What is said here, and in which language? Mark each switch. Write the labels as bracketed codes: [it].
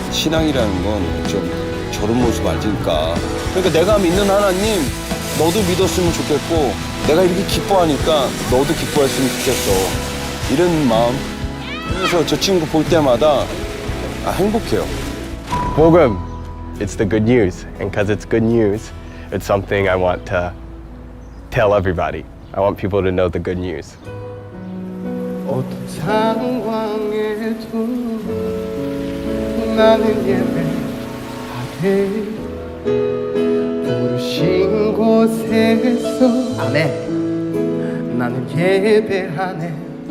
[ko] 신앙이라는 건 좀 저런 모습 아닐까. 그러니까 내가 믿는 하나님 너도 믿었으면 좋겠고 내가 이렇게 기뻐하니까 너도 기뻐했으면 좋겠어. 이런 마음. 그래서 저 친구 볼 때마다 행복해요. [en] 복음, it's the good news. And because it's good news, it's something I want to tell everybody. I want people to know the good news. [ko] 어떤 상황에도 나는 예배하네. 부르신 곳에서 아멘. 나는 예배하네.